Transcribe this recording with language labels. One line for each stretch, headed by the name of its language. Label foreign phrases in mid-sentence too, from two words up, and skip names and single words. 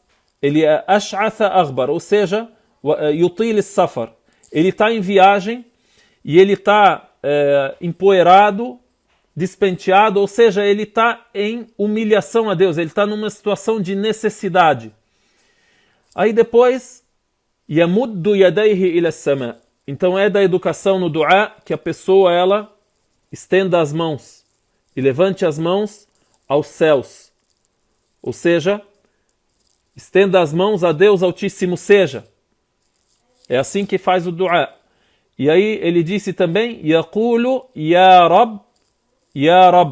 Portuguese: Ele é
Arabic: أشعث أغبر,
Portuguese: ou seja,
Arabic: يطيل السفر.
Portuguese: Ele está em viagem e ele está empoeirado, despenteado, ou seja, ele está em humilhação a Deus, ele está numa situação de necessidade. Aí depois,
Arabic: يمد يديه إلى السماء.
Portuguese: Então é da educação no dua que a pessoa ela estenda as mãos e levante as mãos aos céus. Ou seja, estenda as mãos a Deus Altíssimo seja. É assim que faz o dua. E aí ele disse também,
Arabic: يقول يا رب، يا رب.